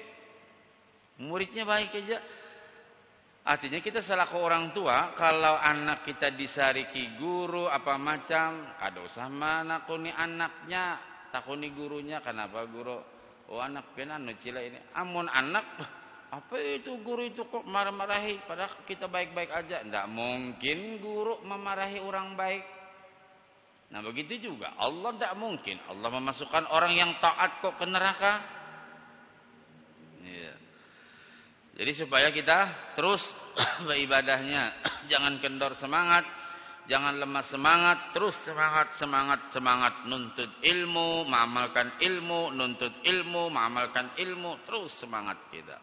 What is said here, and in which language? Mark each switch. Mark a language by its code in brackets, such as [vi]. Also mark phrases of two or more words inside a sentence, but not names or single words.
[bjn] Muridnya baik aja. Artinya kita selaku orang tua, kalau anak kita disariki guru apa macam, kada usah menakuni anaknya, takuni gurunya. Kenapa guru? Oh anak penan cila ini. Amun anak, apa itu guru itu kok marah-marahi? Padahal kita baik-baik aja. Tidak mungkin guru memarahi orang baik. Nah begitu juga Allah tidak mungkin. Allah memasukkan orang yang taat kok ke neraka. Ya. Jadi supaya kita terus beribadahnya, jangan kendor semangat, jangan lemah semangat, terus semangat nuntut ilmu, mengamalkan ilmu, nuntut ilmu, mengamalkan ilmu, terus semangat kita.